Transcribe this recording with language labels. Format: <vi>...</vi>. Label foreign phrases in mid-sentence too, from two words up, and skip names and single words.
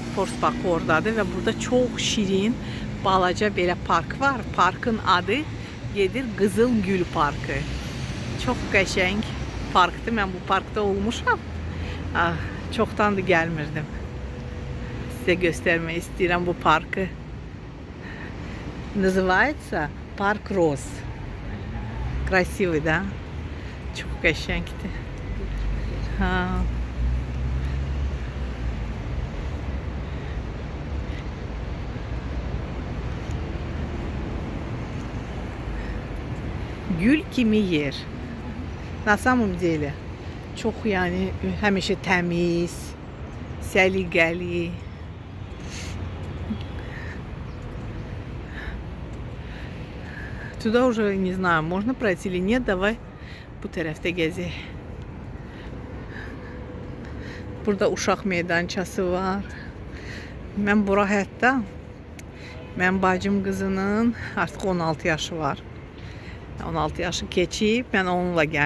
<az>Port Baku oradadır və burada çox şirin, balaca belə park var. Parkın adı gedir Qızıl Gül Parkı. Çox qəşəng parkdır. Mən bu parkda olmuşam. Çoxdandır gəlmirdim. Sizə göstərmək istəyirəm bu parkı.</az> <ru>Называется Парк Роз. Красивый, да?</ru> <az>Çox qəşəngdir. Ha. Gül kimi yer. Na samım deyilə. Çox yəni həmişə təmiz, səliqəli.</az> <ru>Туда уже, не знаю, можно пройти или нет.</ru> <az>Давай bu tərəfdə gəzək. Burada uşaq meydançası var. Mən bura hətta mən bacım qızının artıq 16 yaşı var. 16 yaşı keçib, mən onunla gəlmişdim.</az>